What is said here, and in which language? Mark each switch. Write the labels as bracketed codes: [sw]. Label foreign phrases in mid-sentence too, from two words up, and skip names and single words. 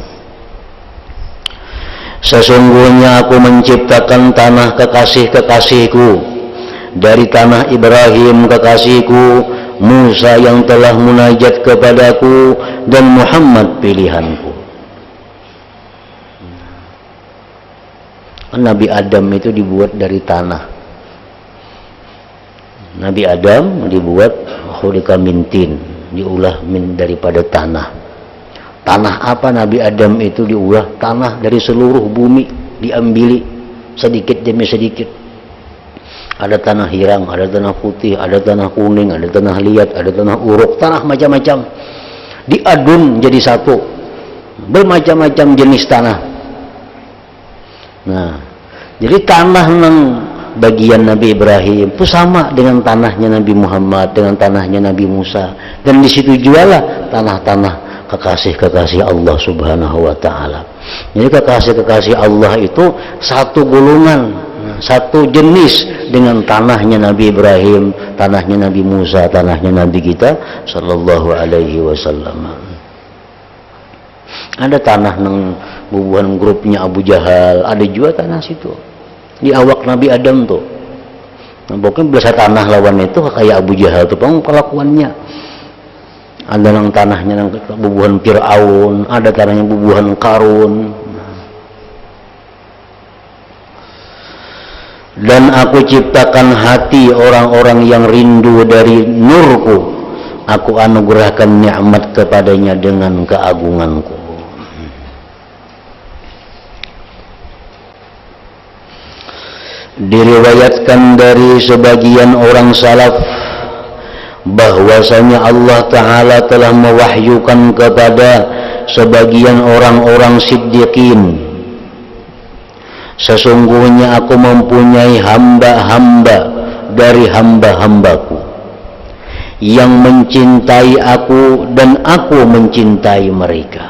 [id] Sesungguhnya aku menciptakan tanah kekasih-kekasihku, dari tanah Ibrahim kekasihku, Musa yang telah munajat kepadaku, dan Muhammad pilihanku. Nabi Adam itu dibuat dari tanah. Nabi Adam dibuat [ar] khuliqa min tin, [bjn] diulah daripada tanah. Tanah apa Nabi Adam itu diulah? [id] Tanah dari seluruh bumi diambili sedikit demi sedikit. Ada tanah hirang, ada tanah putih, ada tanah kuning, ada tanah liat, ada tanah uruk, tanah macam-macam diadun jadi satu, bermacam-macam jenis tanah. Nah, jadi tanah nang bagian Nabi Ibrahim itu sama dengan tanahnya Nabi Muhammad, dengan tanahnya Nabi Musa, dan di situ jualah tanah-tanah kekasih-kekasih Allah [ar] Subhanahu wa taala. [id] Jadi kekasih-kekasih Allah itu satu golongan, satu jenis dengan tanahnya Nabi Ibrahim, tanahnya Nabi Musa, tanahnya Nabi kita [ar] sallallahu alaihi wasallam. [bjn] Ada tanah nang bubuhan grupnya Abu Jahal, ada juga tanah situ di awak Nabi Adam tuh. Nah, pokoknya biasa tanah lawan itu kayak Abu Jahal tuh kelakuannya. Ada nang tanahnya nang bubuhan Fir'aun, ada tanahnya bubuhan Qarun. [id] Dan aku ciptakan hati orang-orang yang rindu dari nurku, aku anugerahkan nikmat kepadanya dengan keagunganku. Diriwayatkan dari sebagian orang salaf bahwasanya Allah Ta'ala telah mewahyukan kepada sebagian orang-orang siddiqin, sesungguhnya aku mempunyai hamba-hamba dari hamba-hambaku yang mencintai aku dan aku mencintai mereka.